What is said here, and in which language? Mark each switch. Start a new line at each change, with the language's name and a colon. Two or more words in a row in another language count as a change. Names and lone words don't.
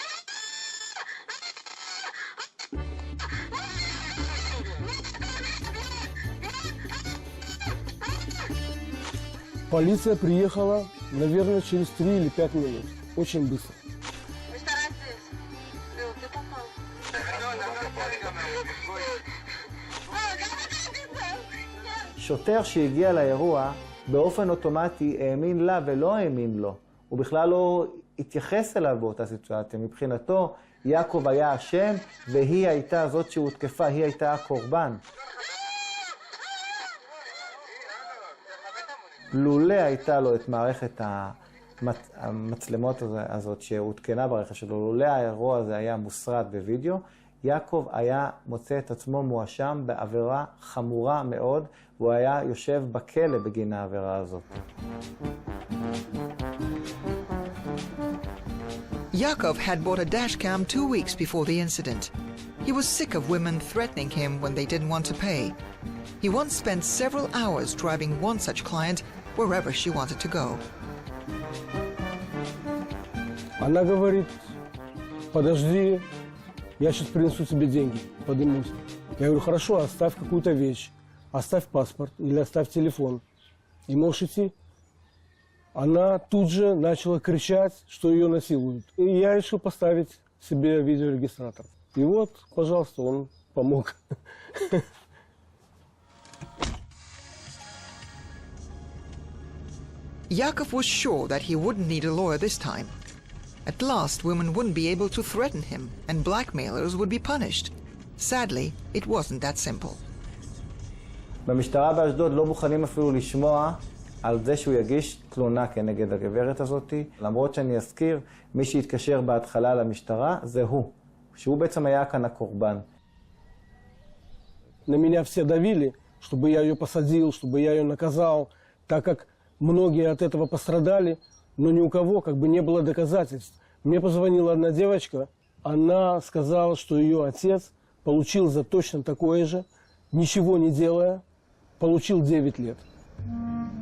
Russian: Полиция приехала, наверное, через 3 или 5 минут. Очень быстро. Вы стараетесь? Ты попал.
Hebrew: שוטר שהגיע לאירוע באופן אוטומטי האמין לה ולא האמין לו. הוא בכלל לא התייחס אליו באותה סיטואציה. מבחינתו, יעקב היה אשם והיא הייתה זאת שהותקפה, היא הייתה הקורבן. לולא הייתה לו את מערכת המצלמות הזאת שהותקנה ברכב שלו, לולא האירוע הזה היה מוסרט בווידאו, יעקב היה מוצא את עצמו מואשם בעבירה חמורה מאוד, והוא היה יושב בכלא בגין העבירה הזאת.
English: Yakov had bought a dash cam 2 weeks before the incident. He was sick of women threatening him when they didn't want to pay. He once spent several hours driving one such client wherever she wanted to go.
Russian: Она говорит, подожди, я сейчас принесу тебе деньги, подымусь. Я говорю, хорошо, оставь какую-то вещь, оставь паспорт или оставь телефон, и можешь идти. Она тут же начала кричать, что ее насилуют. И я решил поставить себе видеорегистратор. И вот, пожалуйста, он помог.
English: Yakov was sure that he wouldn't need a lawyer this time. At last, women wouldn't be able to threaten him, and blackmailers would be punished. Sadly, it wasn't that simple.
Hebrew: במשטרה באשדוד לא מוכנים אפילו לשמוע על זה שהוא יגיש תלונה כנגד הגברת הזאת, למרות שאני אזכיר, מי שהתקשר בהתחלה למשטרה זה הוא, שהוא בעצם היה כאן הקורבן.
Russian: На меня все давили, чтобы я ее посадил, чтобы я ее наказал, так как многие от этого пострадали, но ни у кого как бы не было доказательств. Мне позвонила одна девочка, она сказала, что ее отец получил за точно такое же, ничего не делая, получил 9 лет.